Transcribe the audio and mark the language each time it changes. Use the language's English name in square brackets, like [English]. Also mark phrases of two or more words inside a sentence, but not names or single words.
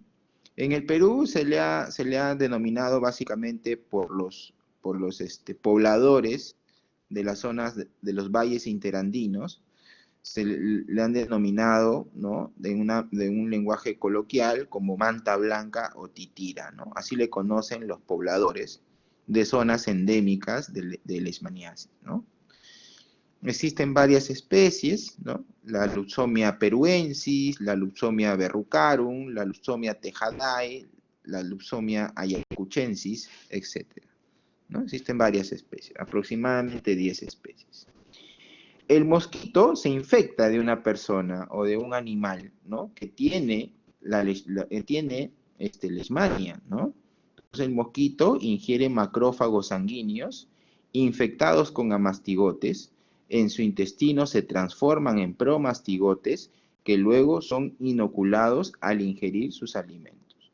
[Spanish] En el Perú se le ha denominado básicamente por los pobladores de las zonas de los valles interandinos, se le han denominado, ¿no?, de un lenguaje coloquial, como manta blanca o titira, ¿no? Así le conocen los pobladores de zonas endémicas de leishmaniasis, ¿no? Existen varias especies, ¿no? La Lutzomia peruensis, la Lutzomia verrucarum, la Lutzomia tejadae, la Lutzomia ayacuchensis, etc., ¿no? Existen varias especies, aproximadamente 10 especies. El mosquito se infecta de una persona o de un animal, ¿no?, que tiene leishmania, ¿no? Entonces el mosquito ingiere macrófagos sanguíneos infectados con amastigotes, en su intestino se transforman en promastigotes que luego son inoculados al ingerir sus alimentos.